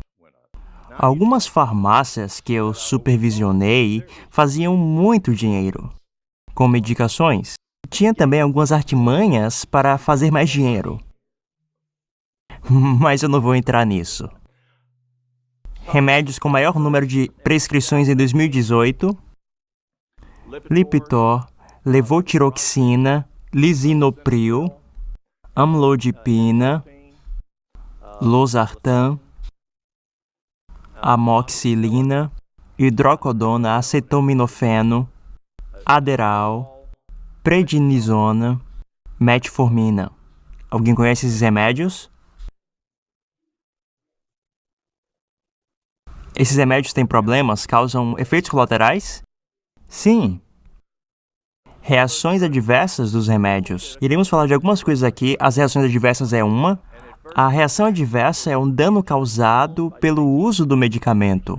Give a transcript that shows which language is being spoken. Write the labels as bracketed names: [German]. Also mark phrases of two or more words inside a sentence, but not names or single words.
[Portuguese] Algumas farmácias que eu supervisionei faziam muito dinheiro com medicações. Tinha também algumas artimanhas para fazer mais dinheiro. Mas eu não vou entrar nisso. Remédios com maior número de prescrições em 2018: Lipitor, levotiroxina, lisinopril, amlodipina, losartan, amoxicilina, hidrocodona, acetaminofeno, Adderall, prednisona, metformina. Alguém conhece esses remédios? Esses remédios têm problemas? Causam efeitos colaterais? Sim. Reações adversas dos remédios. Iremos falar de algumas coisas aqui. As reações adversas é uma. A reação adversa é um dano causado pelo uso do medicamento.